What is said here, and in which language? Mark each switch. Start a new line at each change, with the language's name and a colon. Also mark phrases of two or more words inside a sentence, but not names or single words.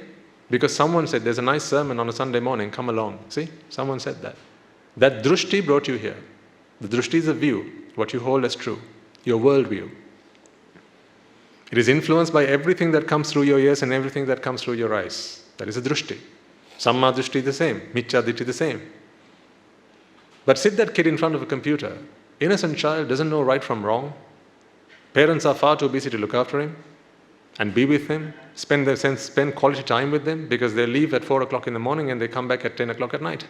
English: Because someone said, there's a nice sermon on a Sunday morning, come along. See? Someone said that. That drushti brought you here. The drushti is a view, what you hold as true, your worldview. It is influenced by everything that comes through your ears and everything that comes through your eyes. That is a drushti.
Pali: Samma drushti
English: the same,
Pali: miccha ditti
English: the same. But sit that kid in front of a computer. Innocent child doesn't know right from wrong. Parents are far too busy to look after him and be with him, spend quality time with them because they leave at 4 o'clock in the morning and they come back at 10 o'clock at night.